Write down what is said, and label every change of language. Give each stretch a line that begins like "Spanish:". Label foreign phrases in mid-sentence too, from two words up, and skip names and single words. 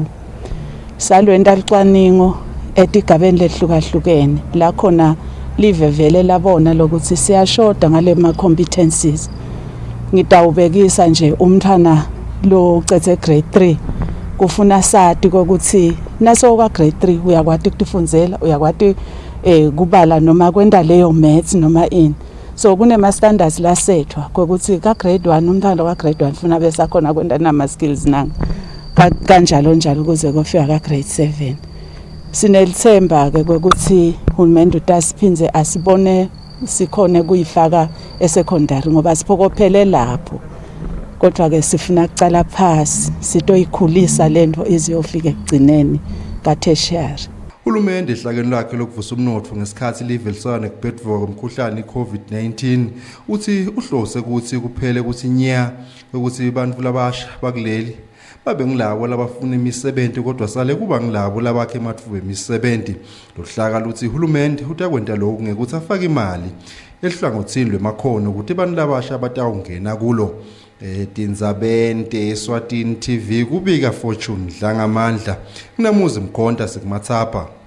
Swati: Salwenta licwaningo etigabeni lehlukahlukene la khona live vele labona lokuthi siyashoda ngale ma competencies. Ngitawubekisa nje umntwana lo ucethe grade 3 kufuna sati ukuthi naso kwa grade 3 uyakwati ukufundzela uyakwati kubala noma kwenda leyo maths noma ini. So kunema standards la sethwa ukuthi ka grade 1 umntwana wa grade 1 ufuna bese akhona kwenda nama skills nanga kanjalo njalo kuze kufika ka grade 7. Sinelithemba ke ukuthi uhulumende utasiphinze asibone sikhone kuyifaka esecondary ngoba siphokophele lapho. Kodwa ke sifuna kucala phasi sitoyikhulisa lento iziyofika ekugcineni ka tertiary. Uhulumende ehlakeni lakhe lokuvusa umnotho ngesikhathi livelisana nekubhedvuka komkhuhlane i-COVID-19 uthi uhlose ukuthi kuphele ukuthi nya ukuthi abantu labasha bakuleli babe ngilabo labafuna imisebenzi kodwa sale kuba ngilabo labakhe emathuba emisebenzi. Lohlaka luthi uhulumende utakwenta lokhu ngekuthi afake imali ehlangothini lwemakhono ukuthi abantu labasha abatawungena kulo. Tinzabente Eswatini TV kubika Fortune Dlangamandla kunamuzi Mkhonta sikumathapha.